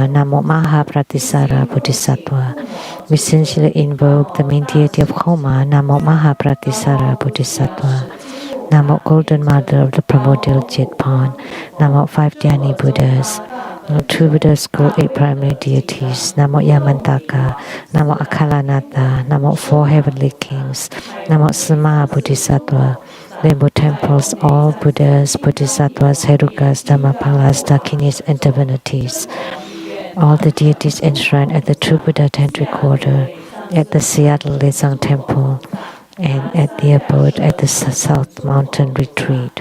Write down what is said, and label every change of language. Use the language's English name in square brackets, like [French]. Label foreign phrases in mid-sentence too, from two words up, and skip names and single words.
[Sanskrit] Namo Mahapratisara Bodhisattva. [English] We sincerely invoke the main deity of Khoma. [Sanskrit] Namo Mahapratisara Bodhisattva. [English] Namo Golden Mother of the Primordial Jetpon. Namo 5 Dhyani Buddhas. Namo 2 Buddha School, 8 primary deities. [Sanskrit] Namo Yamantaka. [English] Namo Akalanatha. Namo 4 heavenly kings. [Sanskrit] Namo Sama Bodhisattva. [English] Rainbow temples, all Buddhas, Bodhisattvas, Herukas, Dhammapalas, Dakinis, and divinities. All the deities enshrined at the True Buddha Tantric Quarter, at the Seattle Lezang Temple, and at the abode at the South Mountain Retreat.